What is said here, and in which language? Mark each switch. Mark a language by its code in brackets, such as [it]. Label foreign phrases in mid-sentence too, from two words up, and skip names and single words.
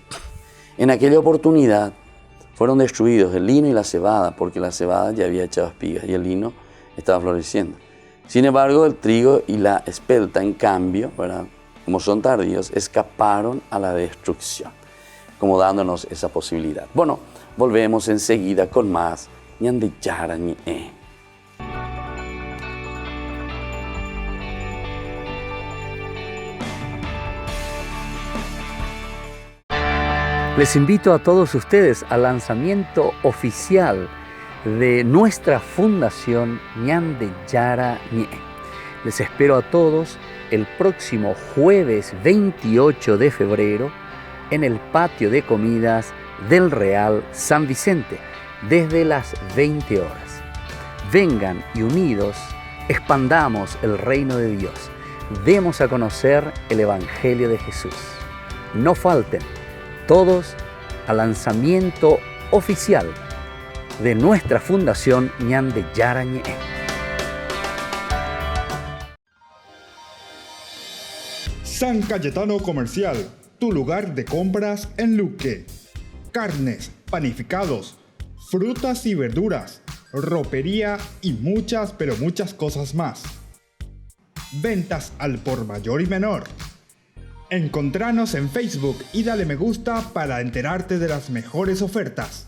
[es] En aquella oportunidad fueron destruidos el lino y la cebada, porque la cebada ya había echado espigas y el lino estaba floreciendo. Sin embargo, el trigo y la espelta, en cambio, ¿verdad?, como son tardíos, escaparon a la destrucción, como dándonos esa posibilidad. Bueno, volvemos enseguida con más ñande yara ñe. Les invito a todos ustedes al lanzamiento oficial de nuestra fundación ñande yara ñe. Les espero a todos el próximo jueves 28 de febrero en el patio de comidas del Real San Vicente, desde las 20 horas. Vengan y unidos expandamos el reino de Dios. Demos a conocer el Evangelio de Jesús. No falten todos al lanzamiento oficial de nuestra fundación ñande yara ñe. San Cayetano Comercial, tu lugar de compras en Luque. Carnes, panificados, frutas y verduras, ropería y muchas, pero muchas cosas más. Ventas al por mayor y menor. Encontranos en Facebook y dale me gusta para enterarte de las mejores ofertas.